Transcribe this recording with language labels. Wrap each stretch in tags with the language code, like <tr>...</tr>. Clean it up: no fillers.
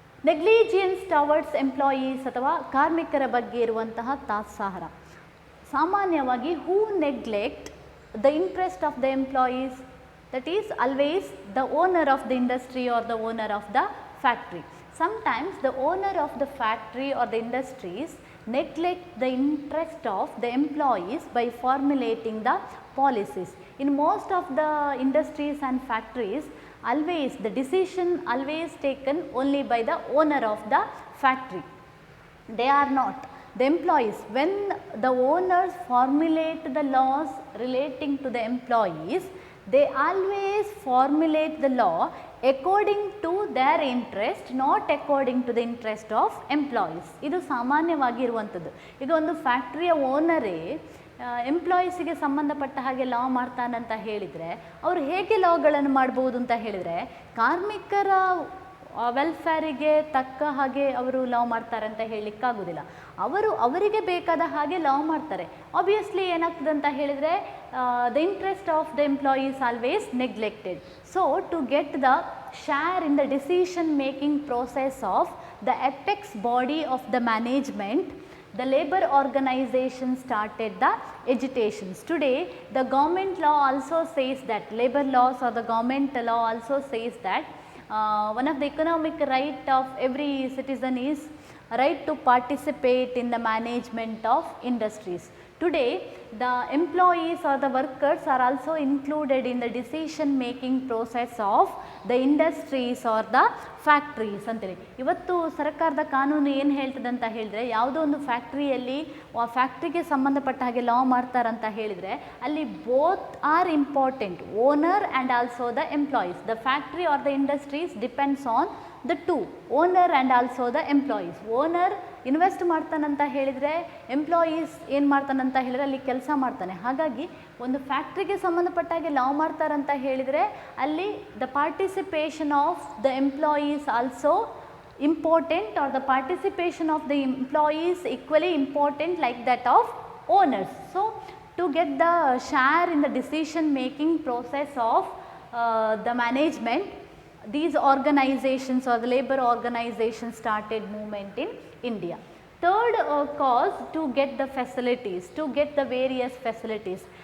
<en>negligence towards employees</en> <kn>ಅಥವಾ ಕಾರ್ಮಿಕರ ಬಗ್ಗೆ ಇರುವಂತಹ ತಾತ್ಸಾರ.</kn> <en>ಸಾಮಾನ್ಯವಾಗಿ who neglect the interest of the employees, that is always the owner of the industry or the owner of the factory. Sometimes the owner of the factory or the industries neglect the interest of the employees by formulating the policies. In most of the industries and factories, always the decision always taken only by the owner of the factory. They are not the employees. When the owners formulate the laws relating to the employees, they always formulate the law according to their interest, not according to the interest of employees.</en> <kn>ಇದು ಸಾಮಾನ್ಯವಾಗಿ ಇರುವಂಥದ್ದು. ಈಗ ಒಂದು ಫ್ಯಾಕ್ಟ್ರಿಯ ಓನರೇ ಎಂಪ್ಲಾಯೀಸಿಗೆ ಸಂಬಂಧಪಟ್ಟ ಹಾಗೆ ಲಾ ಮಾಡ್ತಾನಂತ ಹೇಳಿದರೆ, ಅವರು ಹೇಗೆ ಲಾಗಳನ್ನು ಮಾಡ್ಬೋದು ಅಂತ ಹೇಳಿದರೆ, ಕಾರ್ಮಿಕರ ವೆಲ್ಫೇರಿಗೆ ತಕ್ಕ ಹಾಗೆ ಅವರು ಲಾ ಮಾಡ್ತಾರೆ ಅಂತ ಹೇಳಲಿಕ್ಕಾಗೋದಿಲ್ಲ. ಅವರಿಗೆ ಬೇಕಾದ ಹಾಗೆ ಲಾ ಮಾಡ್ತಾರೆ. ಆಬ್ವಿಯಸ್ಲಿ ಏನಾಗ್ತದೆ ಅಂತ ಹೇಳಿದರೆ,</kn> <en>The interest of the employees always neglected. So to get the share in the decision making process of the apex body of the management, the labor organization started the agitations. Today the government law also says that, labor laws or the government law also says that one of the economic right of every citizen is right to participate in the management of industries. Today the employees or the workers are also included in the decision making process of the industries or the factories ಅಂತೇಳಿ.</en> <kn>ಇವತ್ತು ಸರ್ಕಾರದ ಕಾನೂನು ಏನು ಹೇಳ್ತದೆ ಅಂತ ಹೇಳಿದರೆ, ಯಾವುದೋ ಒಂದು ಫ್ಯಾಕ್ಟ್ರಿಯಲ್ಲಿ ಆ ಫ್ಯಾಕ್ಟ್ರಿಗೆ ಸಂಬಂಧಪಟ್ಟ ಹಾಗೆ ಲಾ ಮಾಡ್ತಾರಂತ ಹೇಳಿದರೆ, ಅಲ್ಲಿ</kn> <en>both are important,</en> <kn>owner and also the employees.</kn> <en>The factory or the industries depends on the two, owner and also the employees.</en> <kn>Owner invest ಮಾಡ್ತಾನಂತ ಹೇಳಿದರೆ, ಎಂಪ್ಲಾಯೀಸ್ ಏನು ಮಾಡ್ತಾನಂತ ಹೇಳಿದರೆ ಅಲ್ಲಿ ಕೆಲಸ ಮಾಡ್ತಾನೆ. ಹಾಗಾಗಿ ಒಂದು ಫ್ಯಾಕ್ಟ್ರಿಗೆ ಸಂಬಂಧಪಟ್ಟಾಗೆ ಲಾ ಮಾಡ್ತಾರಂತ ಹೇಳಿದರೆ ಅಲ್ಲಿ</kn> <en>The participation of the employees also important, or the participation of the employees equally important like that of owners. So, to get the share in the decision making process of the management, these organizations or the labor organizations started movement in India. Third cause, to get the facilities, to get the various facilities.</en>